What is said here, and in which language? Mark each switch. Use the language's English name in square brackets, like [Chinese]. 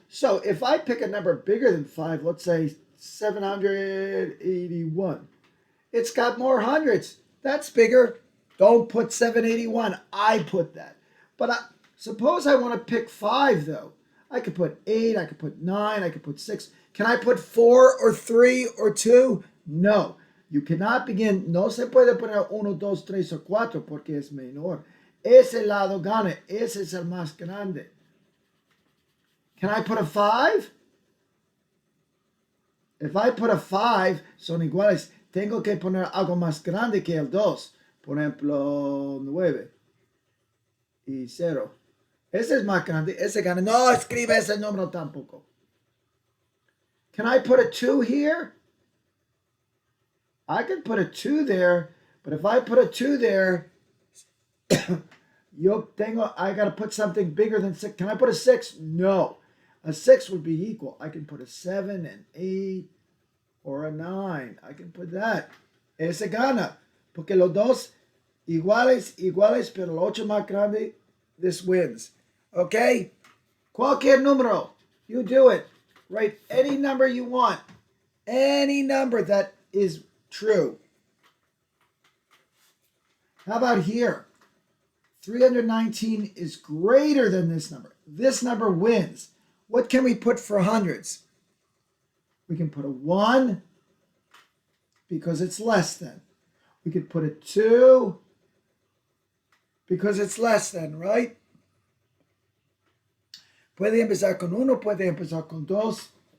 [English] So, if I pick a number bigger than 5, let's say 781, it's got more hundreds. That's bigger. Don't put 781. I put that. But suppose I want to pick 5, though. I could put 8, I could put 9, I could put 6. Can I put 4 or 3 or 2? No. You cannot begin. [Spanish] No se puede poner 1, 2, 3 o 4 porque es menor. Ese lado gana. Ese es el más grande. [English] Can I put a 5? If I put a 5, [Spanish] son iguales. Tengo que poner algo más grande que el 2. Por ejemplo, 9 y 0. Ese es más grande. Ese gana. No escribe ese número tampoco. [English] Can I put a 2 here? I can put a 2 there, but if I put a 2 there, I got to put something bigger than 6. Can I put a 6? No. A 6 would be equal. I can put a 7, an 8, or a 9. I can put that. [Spanish] Ese gana. [English] Porque los dos iguales, pero el 8 más grande, this wins. Okay? [Spanish] Cualquier número. [English] You do it. Write any number you want. Any number that is true. How about here? 319 is greater than this number. This number wins. What can we put for hundreds? We can put a 1 because it's less than. We could put a 2 because it's less than, right? [Spanish] Puede empezar con 1, puede empezar con 2.